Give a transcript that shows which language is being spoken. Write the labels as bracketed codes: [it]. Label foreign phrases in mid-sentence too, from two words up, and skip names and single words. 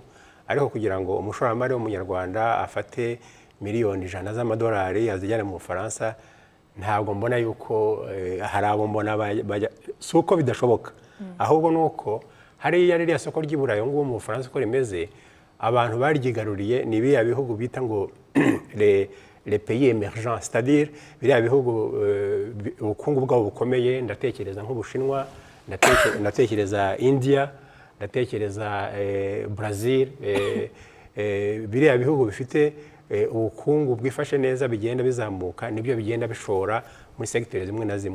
[rw] Ariko kugira ngo umushoramari w'umunyarwanda afate miliyoni 100 z'amadolari azijyana mu Bufaransa, ntabwo mbona yuko hari abo mbona si uko bidashoboka, ahubwo nuko hariya ririya soko ry'i Burayi ngo mu Bufaransa uko rimeze, abantu baryigaruriye ni biriya bihugu bita ngo [fr] les pays émergents, c'est-à-dire [rw] biriya bihugu ubukungu bwabo bukomeye. Ndatekereza nk'Ubushinwa, ndatekereza India, ndatekereza Brazil, biriya bihugu bifite ubukungu bwifashe neza, bigenda bizamuka, nibyo bigenda bishora muri segiteri zimwe na zimwe.